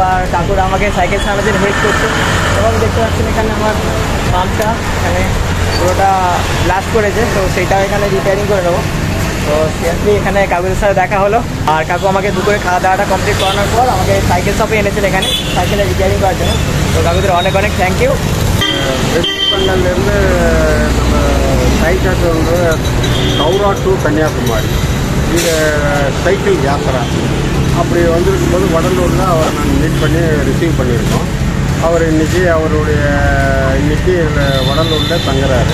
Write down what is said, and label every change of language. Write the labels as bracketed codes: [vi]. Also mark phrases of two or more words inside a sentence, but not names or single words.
[bn] আর কাকুরা আমাকে সাইকেল সারানোর জন্য হেল্প করছে এবং দেখতে পাচ্ছেন এখানে আমার পাম্পটা এখানে পুরোটা ব্লাস্ট করেছে, তো সেইটাও এখানে রিপেয়ারিং করে নেবো। তো সিরিয়াসলি এখানে কাকুদের সাথে দেখা হলো, আর காக்கு আমাকে দুপুরে খাওয়া দাওয়াটা কমপ্লিট করানোর পর আমাকে সাইকেল শপে এনেছেন এখানে সাইকেলে রিপেয়ারিং করার জন্য। তো কাকুদের অনেক অনেক [en] thank you. [ta] வெஸ்ட்பங்கல்லேருந்து நம்ம சைக்கிள் வந்து கவுரா டு கன்னியாகுமரி இது சைக்கிள் யாத்திரா. அப்படி வந்திருக்கும்போது வடலூரில் அவரை நாங்கள் மீட் பண்ணி ரிசீவ் பண்ணியிருக்கோம். அவர் இன்றைக்கி இன்றைக்கி வடலூரில் தங்குறாரு.